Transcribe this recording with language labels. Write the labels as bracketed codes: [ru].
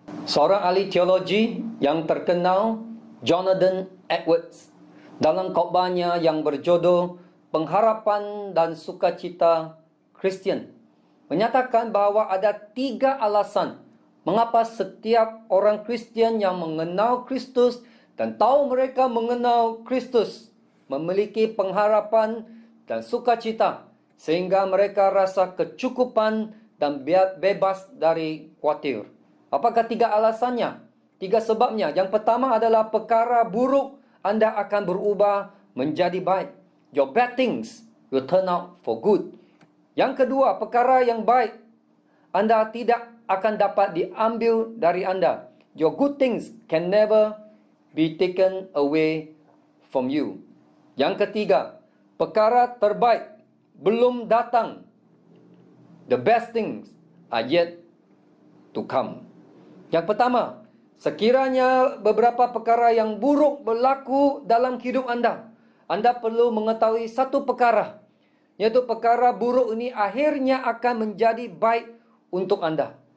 [ms] Seorang ahli teologi yang terkenal, Jonathan Edwards, dalam khotbahnya yang berjudul Pengharapan dan Sukacita Kristian, menyatakan bahawa ada 3 alasan mengapa setiap orang Kristian yang mengenal Kristus dan tahu mereka mengenal Kristus memiliki pengharapan dan sukacita, sehingga mereka rasa kecukupan dan bebas dari khawatir. Apakah 3 alasannya? 3 sebabnya. Yang pertama adalah perkara buruk anda akan berubah menjadi baik. [en] Your bad things will turn out for good. [ms] Yang kedua, perkara yang baik anda tidak akan dapat diambil dari anda. [en] Your good things can never be taken away from you. [ms] Yang ketiga, perkara terbaik belum datang. [en] The best things are yet to come. [ms] Yang pertama, sekiranya beberapa perkara yang buruk berlaku dalam hidup anda, anda perlu mengetahui satu perkara, yaitu perkara buruk ini akhirnya akan menjadi baik untuk anda.